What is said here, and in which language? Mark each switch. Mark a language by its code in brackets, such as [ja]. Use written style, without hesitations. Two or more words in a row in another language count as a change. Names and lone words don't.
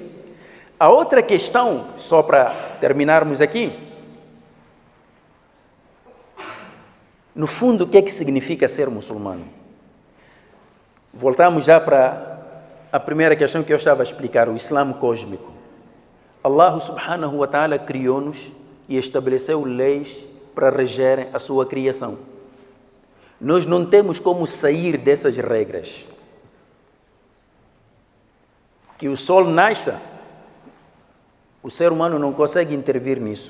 [pt] A outra questão, só para terminarmos aqui, no fundo, o que é que significa ser muçulmano? Voltamos já para a primeira questão que eu estava a explicar, o Islã cósmico. [ar] Allah subhanahu wa ta'ala [pt] criou-nos e estabeleceu leis para regerem a sua criação. Nós não temos como sair dessas regras. Que o sol nasça, o ser humano não consegue intervir nisso.